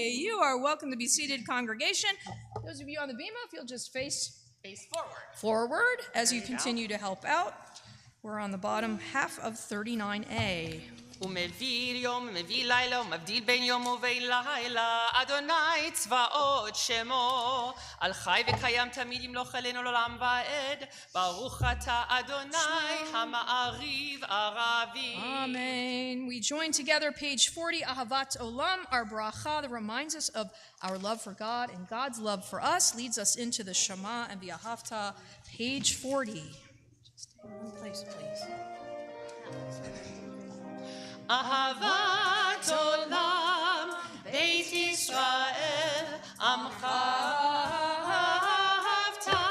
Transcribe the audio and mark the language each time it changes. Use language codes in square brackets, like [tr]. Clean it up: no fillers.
[en] You are welcome to be seated, congregation. Those of you on the bema, if you'll just face Face forward. forward as you There you go. continue to help out. We're on the bottom half of 39A. [he] ומביא יום ומביא לילה ומבדיל בין יום ובין לילה אדוני צבאות שמו על חי וקיים תמיד ימלוך עלינו לעולם ועד ברוך אתה אדוני המעריב ערבי. [en] Amen. We join together, page 40, Ahavat Olam, our bracha that reminds us of our love for God and God's love for us, leads us into the Shema and the Ahavta, page 40. Just stay in one place, please. [he] אהבת עולם בית ישראל עמך אהבת